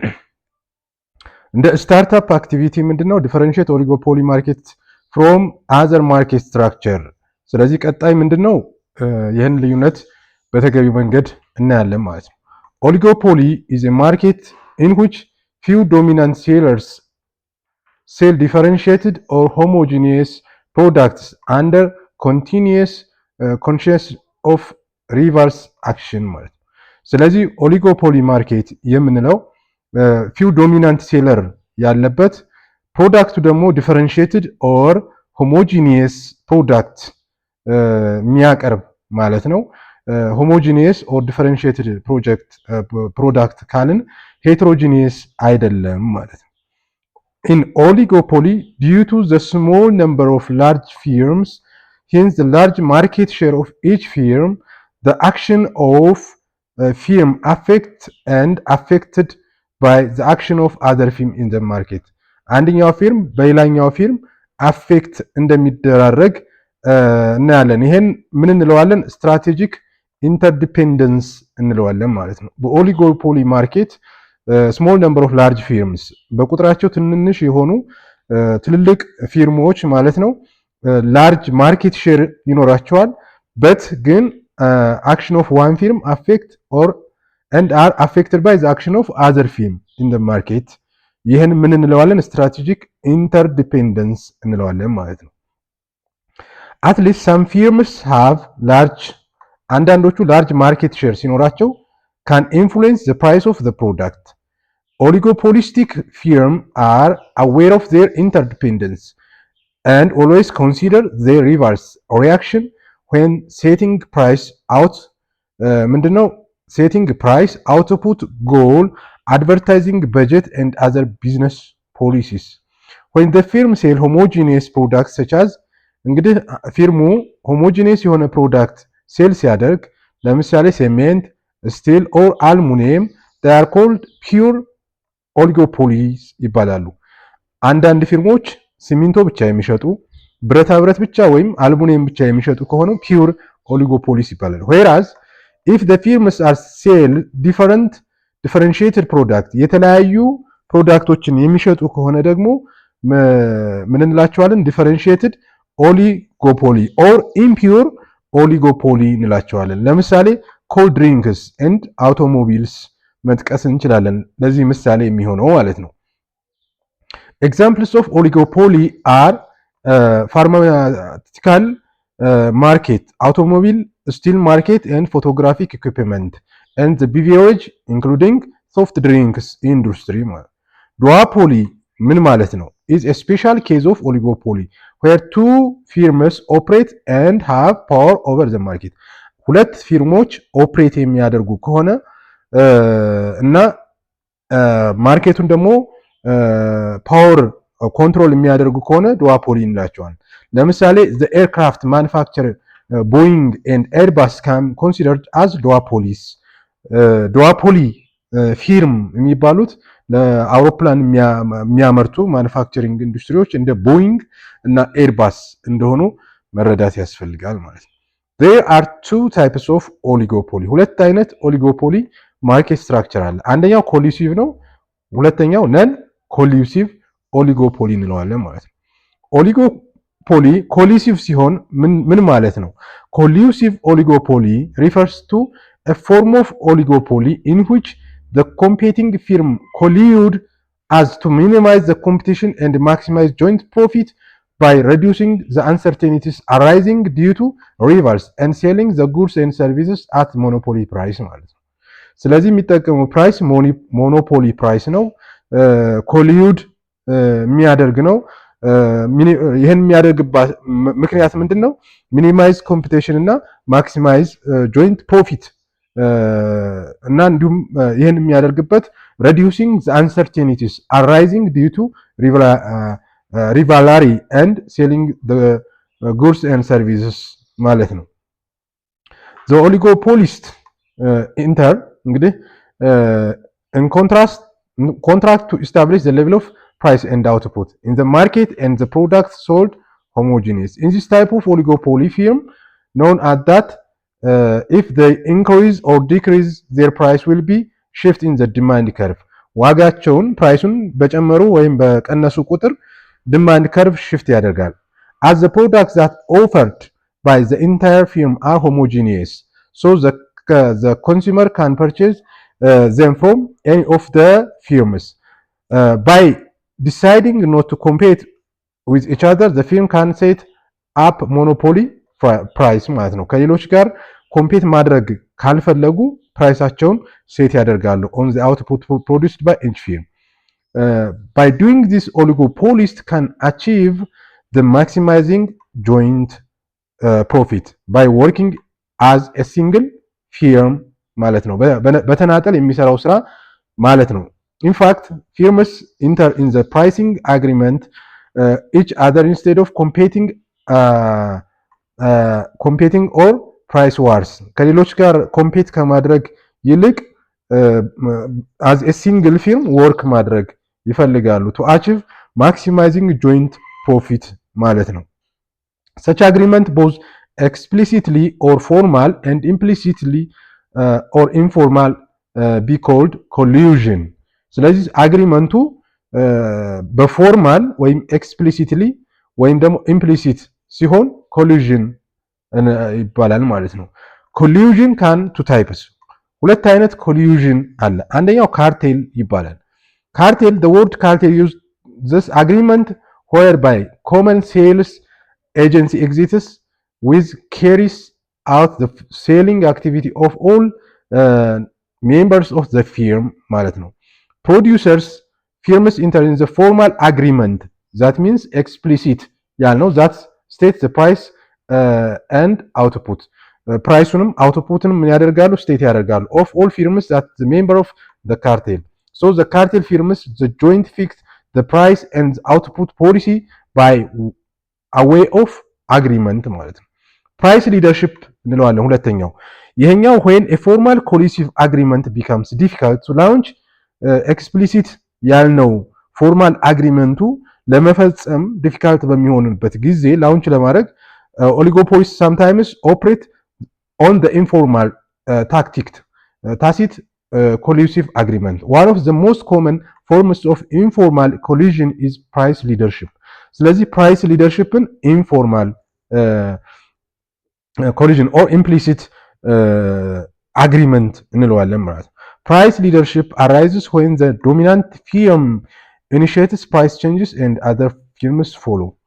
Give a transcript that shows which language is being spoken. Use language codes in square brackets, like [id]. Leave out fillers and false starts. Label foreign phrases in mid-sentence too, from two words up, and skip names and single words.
[en] እንደ startup activity ምንድነው differentiate oligopoly market from other market structure። [am] ስለዚህ ቀጣይ ምንድነው ይህን ልዩነት በተገቢው መንገድ እናያለን ማለት ነው። [en] ኦሊጎፖሊ is a market in which few dominant sellers sell differentiated or homogeneous products under continuous conscious of reverse action [am] ማለት ነው። ስለዚህ [en] oligopoly market የምንለው few dominant seller [am] ያለበት ፕሮዳክቱ ደግሞ [en] differentiated or homogeneous product [am] የሚያቀርብ ማለት ነው። [en] homogeneous or differentiated product ካልን heterogeneous [am] አይደለም ማለት ነው። [en] In oligopoly, due to the small number of large firms, hence the large market share of each firm, the action of firm affected by the action of other firm in the market. [am] አንደኛው ፊርም በሌላኛው ፊርም አፌክት እንደሚደራረግ እናያለን። ይሄን ምን እንለዋለን? [en] strategic interdependence [am] እንለዋለን ማለት ነው። በኦሊጎፖሊ [en] market small number of large firms [am] በቁጥራቸው ትንንሽ የሆኑ ትልልቅ ፊርሞች ማለት ነው [en] large market share ይኖራቸዋል። but ግን action of one firm affect or and are affected by the action of other firm in the market። [am] ይህን ምን እንለዋለን? [en] strategic interdependence [am] እንለዋለን ማለት ነው። [en] at least some firms have large አንዳንዶቹ large market share ሲኖራቸው can influence the price of the product. Oligopolistic firms are aware of their interdependence and always consider their reverse reaction when setting price out ምንድነው setting price, output goal, advertising budget and other business policies. When the firm sell homogeneous products such as [am] እንግዲህ ፊርሙ [en] homogeneous የሆነ product sell [am] ሲያደርግ ለምሳሌ [en] cement, steel or aluminium they are called pure oligopolies [am] ይባላሉ። አንዳንድ ፊርሞች ሲሚንቶ ብቻ የሚሸጡ ብረታ ብረት ብቻ ወይም አልሙኒየም ብቻ የሚሸጡ ከሆኑ [en] pure oligopolies [am] ይባላሉ። [en] whereas if the firms are sell differentiated product [am] የተለያዩ ፕሮዳክቶችን የሚሸጡ ከሆነ ደግሞ ምን እንላቸዋለን? [en] differentiated oligopoly or impure oligopoly [am] እንላቸዋለን። ለምሳሌ [en] cold drinks and automobiles [am] መጥቀስ እንችላለን ለዚህ ምሳሌ የሚሆነው ማለት ነው። [en] examples of oligopoly are pharmaceutical market, automobile, steel market and photographic equipment and the beverage including soft drinks industry. [am] duopoly ምን ማለት ነው? [en] is a special case of oligopoly where two firms operate and have power over the market. [am] ሁለት ፊርሞች ኦፕሬት የሚያደርጉ ከሆነ እና ማርኬቱን ደግሞ [en] power control [am] የሚያደርጉ ከሆነ ዱኦፖሊ እንላቸዋለን። ለምሳሌ [en] the aircraft manufacturer Boeing and Airbus can considered as duopolies. [am] ዱኦፖሊ ፊርም የሚባሉት ለአውሮፕላን የሚያመርቱ [en] manufacturing industries [am] እንደ ቦይንግ እና ኤርባስ እንደሆኑ መረዳት ያስፈልጋል ማለት ነው። [en] There are two types of oligopoly. [am] ሁለት አይነት [en] oligopoly market structure [am] አለ። አንደኛው ኮሊሲቭ ነው፣ ሁለተኛው [en] non collusive oligopoly [am] እንለዋለን ማለት ነው። [en] oligopoly collusive [am] ሲሆን ምን ማለት ነው? [en] collusive oligopoly refers to a form of oligopoly in which the competing firm collude as to minimize the competition and maximize joint profit by reducing the uncertainties arising due to rivals and selling the goods and services at monopoly price [am] ማለት ነው። ስለዚህ የሚጠቀመው [en] price monopoly price [am] ነው። ኮሊዩድ የሚያደርግ ነው። ይህን የሚያደርግባት ምክንያት ምንድን ነው? [en] minimize competition እና maximize joint profit [am] እና እንዲሁም ይህን የሚያደርግበት [en] reducing the uncertainties arising due to rivalry and selling the goods and services [am] ማለት ነው። [en] the oligopolist enter እንግዲህ in contract to establish the level of price and output in the market and the products sold homogeneous. In this type of oligopoly firm known as that if they increase or decrease their price will be shift in the demand curve. [am] ዋጋቸውን ፕራይሱን በጨመሩ ወይም በቀነሱ ቁጥር [en] demand curve shift [am] ያደርጋል. [en] As the products that offered by the entire firm are homogeneous, so the consumer can purchase them from any of the firms. By deciding not to compete with each other, the firm can set up monopoly price [am] ማለት ነው። ከሌሎች ጋር ኮምፒት ማድረግ ካልፈለጉ ፕራይሳቸውን ሴት ያደርጋሉ [en] on the output produced by each firm. By doing this, oligopolist can achieve the maximizing joint profit by working as a single firm [am] ማለት ነው። በተናጠል የሚሰራው ስራ ማለት ነው። [en] In fact, firms enter in the pricing agreement each other instead of competing or price wars. [am] ከሌሎች ጋር ኮምፒት ከማድረግ ይልቅ [en] as a single firm work [am] ማድረግ ይፈልጋሉ [en] to achieve maximizing joint profit [am] ማለት ነው። [en] Such agreement both explicitly or formal and implicitly or informal be called collusion. [am] ስለዚህ አግሪመንቱ በፎርማል ወይም ኤክስፕሊሲትሊ ወይም ደግሞ ኢምፕሊሲት ሲሆን ኮሊዥን ይባላል ማለት ነው። [en] collusion can two types፣ [am] ሁለት አይነት ኮሊዥን አለ። አንደኛው ካርቴል ይባላል። ካርቴል [en] the word cartel use this agreement whereby common sales agency exists with carries out the selling activity of all members of the firm [am] ማለት ነው። [en] producers firms enter in the formal agreement that means explicit ያልነው that states the price and output [am] ፕራይሱንም አውትፑትንም ምን ያደርጋሉ? [en] ስቴት ያደርጋሉ of all firms that the member of the cartel. So the cartel firms the joint fix the price and the output policy by a way of agreement [am] ማለት ነው። [en] price leadership [am] እንለዋለን ሁለተኛው። ይሄኛው [en] when a formal collusive agreement becomes difficult to launch explicit ያልነው [am] ፎርማል አግሪመንቱ ለመፈጸም ዲፊካልት በሚሆንበት ጊዜ ላውንች ለማድረግ [en] oligopolists sometimes operate on the informal tacit collusive agreement. One of the most common forms of informal collusion is price leadership. ስለዚህ price leadership informal collusion or implicit agreement [am] እንለዋለን ማለት ነው። [en] Price leadership arises when the dominant firm initiates price changes and other firms follow.